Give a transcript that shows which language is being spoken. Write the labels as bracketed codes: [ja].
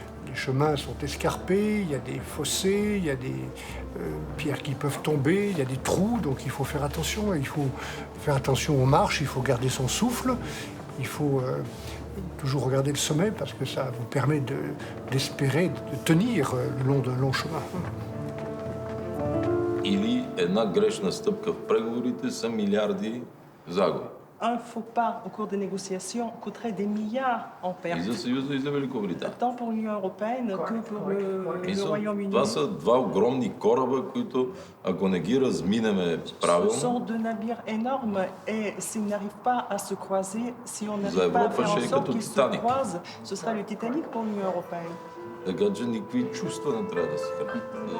[fr] Les chemins sont escarpés, il y a des fossés, il y a des pierres qui peuvent tomber, il y a des trous, donc il faut faire attention. Il faut faire attention aux marches, il faut garder son souffle, il faut toujours regarder le sommet parce que ça vous permet d'espérer, de tenir le long d'un long chemin. [bg] Или една грешна стъпка в преговорите са милиарди загуби. [fr] Un faux pas au cours des négociations coûterait des milliards en pertes. [bg] И за Съюза, и за Великобритания. [fr] Tant pour l'Union européenne que pour le Royaume-Uni. [bg] Това са два огромни кораба, които ако не ги разминеме правилно. [fr] Ce sont deux navires énormes et s'ils n'arrivent pas à se croiser, si on n'arrive pas à faire en sorte qu'ils se croisent, ce sera le Titanic pour l'Union européenne. [bg] Така че никакви чувства не трябва да се хранят.